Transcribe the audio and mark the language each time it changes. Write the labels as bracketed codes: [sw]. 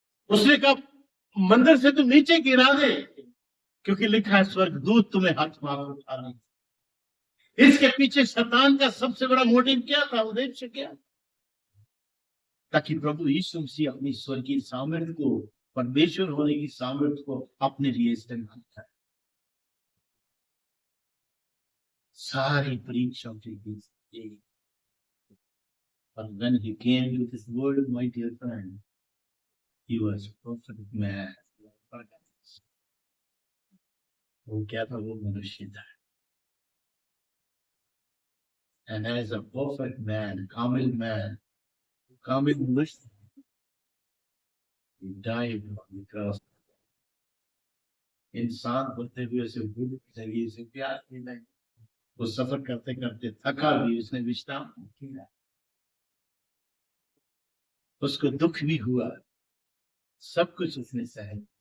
[hi] उसने कहा, मंदिर से तो नीचे गिरा दे, क्योंकि लिखा है स्वर्गदूत तुम्हें हाथ मार उठाने। इसके पीछे शैतान का सबसे बड़ा मोटिव क्या था, उद्देश्य क्या? ताकि प्रभु यीशु मसीह अपनी स्वर्गीय सामर्थ्य को, परमेश्वर होने की सामर्थ्य को अपने लिए इस्तेमाल करे। सारी परीक्षाओं के बीच, [en] but when he came to this world, my dear friend, he was a perfect man. [hi] वो क्या था? वो मनुष्य था। [en] And as a perfect man, [hi] कामिल मनुष्य, [en] he died on the cross. [hi] इंसान होते हुए उसे भूख लगी, उसे प्यास भी लगी, वो सफर करते करते थका भी, उसने विश्राम किया, उसको दुख भी हुआ, सब कुछ उसने सहा।